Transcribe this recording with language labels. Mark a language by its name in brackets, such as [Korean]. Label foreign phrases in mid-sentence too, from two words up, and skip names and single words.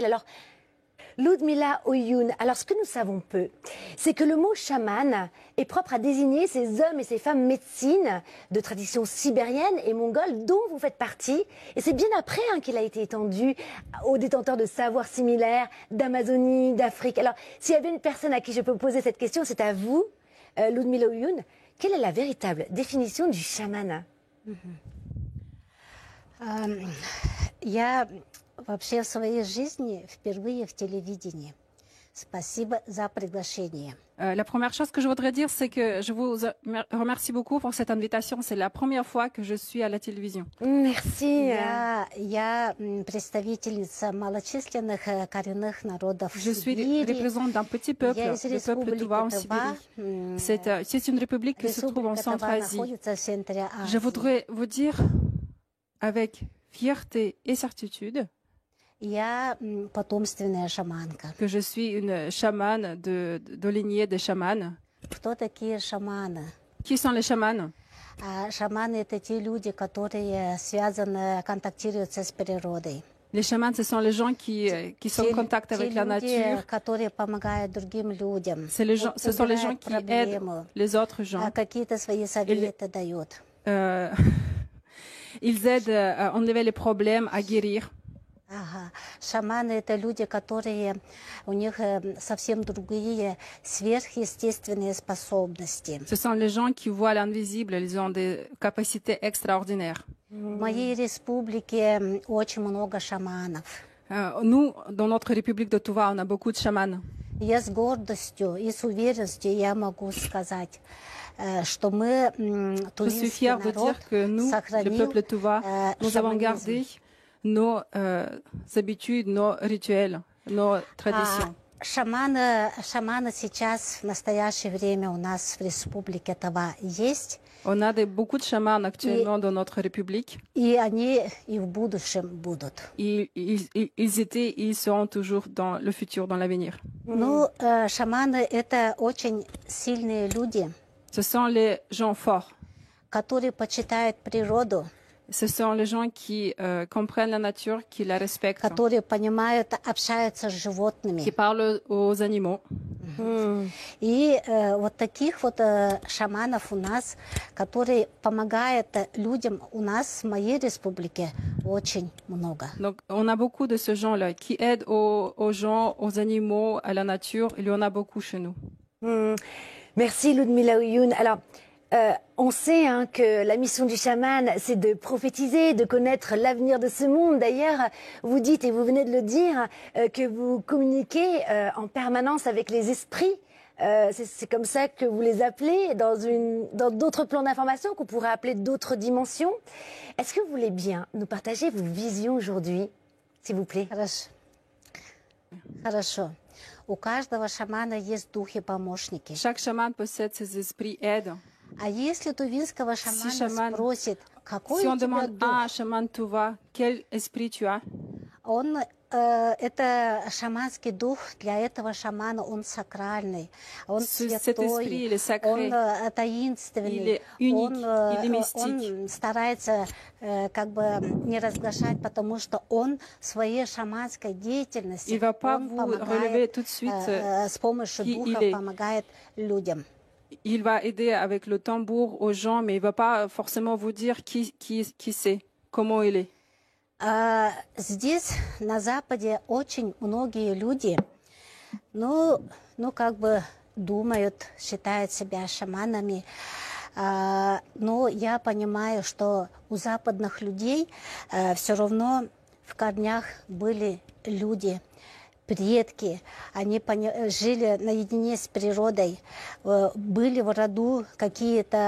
[French] Alors, Lyudmila Oyoun, alors ce que nous savons peu, c'est que le mot chaman est propre à désigner ces hommes et ces femmes médecines de tradition sibérienne et mongole dont vous faites partie. Et c'est bien après qu'il a été étendu aux détenteurs de savoirs similaires d'Amazonie, d'Afrique. Alors, s'il y avait une personne à qui je peux poser cette question, c'est à vous, Lyudmila Oyoun. Quelle est la véritable définition du chaman? [Russian] Вообще в своей жизни впервые в телевидении. Спасибо за приглашение. [French] La première chose que je voudrais dire, c'est que je vous remercie beaucoup pour cette invitation. C'est la première fois que je suis à la télévision. Merci. [Russian] Я представительница малочисленных коренных народов [French] Je suis représentante d'un petit peuple, le peuple Touva en Sibérie. C'est une république qui se trouve en Centre-Asie. Je voudrais vous dire avec fierté et certitude que je suis une chamane de lignée des chamans. [Russian] Кто такие шаманы? [French] Qui sont les chamans? [Russian] Шаманы — это те люди, которые связаны, контактируют с природой. [French] Les chamans, ce sont les gens qui sont en contact avec la nature. [Russian] Которые помогают другим людям. [French] Ce sont les gens qui aident les autres gens. [Russian] Какие-то свои советы дают. [French] Ils aident à enlever les problèmes, à guérir. [Russian] Шаманы — это люди, которые, у них совсем другие сверхъестественные способности. [French] Ce sont les gens qui voient l'invisible, ils ont des capacités extraordinaires. [Russian] В моей республике очень много шаманов. [French] Nous, dans notre république de Touva, on a beaucoup de chamans. [Russian] Я с гордостью и с уверенностью я могу сказать, что мы, тувинский народ, [French] le peuple Touva, nous avons gardé nos habitudes, nos rituels, nos traditions. [Russian] Шаманы сейчас, в настоящее время у нас в республике Тува есть. [French] On a beaucoup de chamans actuellement dans notre république. [Russian] И они и в будущем будут. [French] Ils étaient et ils seront toujours dans le futur, dans l'avenir. [Russian] Ну, шаманы — это очень сильные люди. [French] Ce sont les gens forts. [Russian] Которые почитают природу. [French] Ce sont les gens qui comprennent la nature, qui la respectent, [Russian] которые понимают, общаются с животными. [French] qui parlent aux animaux. [Russian] И вот таких вот шаманов у нас, которые помогают людям у нас, в моей республике, очень много. [French] Donc, on a beaucoup de ce genre-là qui aident aux gens, aux animaux, à la nature. Il y en a beaucoup chez nous. Merci Ludmila Oyoun. Alors, on sait que la mission du chaman, c'est de prophétiser, de connaître l'avenir de ce monde. D'ailleurs, vous dites, et vous venez de le dire, que vous communiquez en permanence avec les esprits. C'est comme ça que vous les appelez dans d'autres plans d'information qu'on pourrait appeler d'autres dimensions. Est-ce que vous voulez bien nous partager vos visions aujourd'hui, s'il vous plaît? [Russian] Хорошо. У каждого шамана есть духи-помощники. [French] Chaque chaman possède ses esprits aides. [Russian] А если тувинского шамана спросит, какой [French] Si [Russian] у [French] on [Russian] тебя [French] demande [Russian] дух, [French] à un chaman Tuva, quel esprit tu as? [Russian] он, это шаманский дух, для этого шамана он сакральный, он [French] Cet esprit, [Russian] святой, [French] il est sacré. [Russian] он таинственный, [French] Il est unique, il est [Russian] он старается как бы не разглашать, потому что он в своей шаманской деятельности, [French] Il va pas [Russian] он [French] vous [Russian] помогает, [French] relever tout de suite [Russian] с помощью [French] qui [Russian] духа [French] il est. [Russian] помогает людям. [French] Il va aider avec le tambour aux gens, mais il va pas forcément vous dire qui c'est, comment il est. [Russian] Здесь, на Западе, очень многие люди, ну, как бы думают, считают себя шаманами, но я понимаю, что у западных людей все равно в корнях были люди, предки, они жили наедине с природой, были в роду какие-то